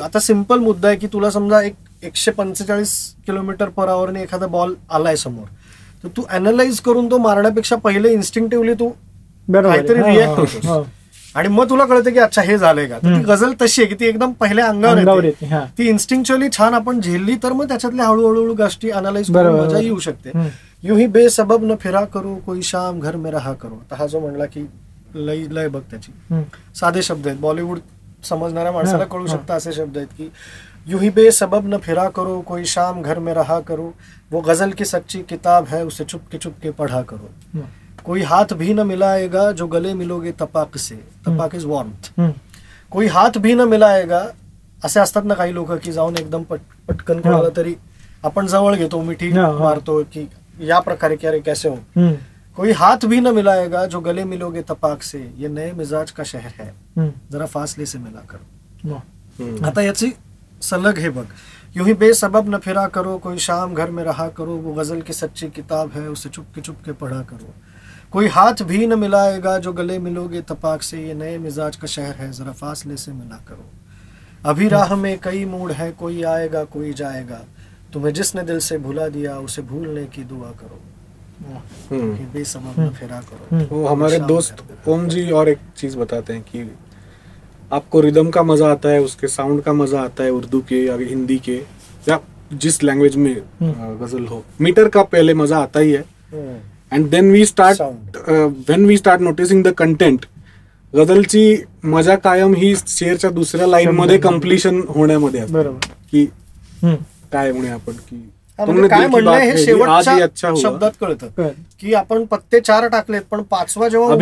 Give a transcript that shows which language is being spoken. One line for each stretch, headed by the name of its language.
Marathi: आता सिम्पल मुद्दा आहे की तुला समजा 145 किलोमीटर पर आवरने एखादा बॉल आलाय समोर, तर तू अनालाइज करून तो मारण्यापेक्षा पहिले इन्स्टिंक्टिव्हली तू काहीतरी रिॲक्ट होतोस आणि मग तुला कळतं की अच्छा हे झालंय का. ती गझल तशी आहे की ती एकदम पहिल्या अंगावर येते, ती इन्स्टिंक्च्युअली छान आपण झेलली तर मग त्याच्यातल्या हळूहळू गोष्टी अनालाइज करून मजा येऊ शकते.
Hindi: यूं ही बेसबब न फिरा करो कोई शाम घर में रहा करो.
Marathi: आता हा जो म्हणला की लय बघ त्याची साधे शब्द आहेत, बॉलिवूड समजणाऱ्या माणसाला कळू शकतं असे शब्द आहेत की
Hindi: यूं ही बेसबब न फिरा करो कोई शाम घर में रहा करो, वो गजल की सच्ची किताब है उसे चुपके चुपके पढ़ा करो, कोई हाथ भी न मिलाएगा जो गले मिलोगे तपाक से,
English: तपाक is warmth,
Hindi: कोई हात भी न मिलाएगा.
Marathi: असे असतात ना काही लोक की जाऊन एकदम पटकन कोणाला तरी आपण जवळ घेतो, मिठी मारतो की या प्रकारे की
Hindi: अरे कैसे हो. कोई हाथ भी न मिलाएगा जो गले मिलोगे तपाक से, ये नए मिजाज का शहर है जरा फासले से मिला करो.
Marathi: आता याची सलग हे बघ,
Hindi: यूं ही बेसबब न फिरा करो कोई शाम घर में रहा करो, वो गजल की सच्ची किताब है उसे चुपके चुपके पढ़ा करो, कोई हाथ भी न मिलाएगा जो गले मिलोगे तपाक से, ये नए मिजाज का शहर है जरा फासले से मिला करो, अभी राह में कई मूड है कोई आएगा कोई जाएगा, तुम्हें जिसने दिल से भुला दिया उसे भूलने की दुआ करो, बेसबब न फिरा करो. वो हमारे दोस्त ओम जी और एक चीज बताते हैं कि आपको रिदम का मजा आता है, उसके साउंड का मजा आता है, उर्दू के या हिंदी के या जिस लैंग्वेज में गजल हो, मीटर का पहले मजा आता ही है.
English: and then we start when we start noticing the content,
Marathi: गझलची मजा कायम ही शेरच्या दुसऱ्या लाईन मध्ये कम्प्लिशन होण्यामध्ये असते की काय म्हणे आपण की काय म्हणणं हे शेवटच्या शब्दात कळतं की आपण पत्ते 4 टाकलेत पण 5वा जेव्हा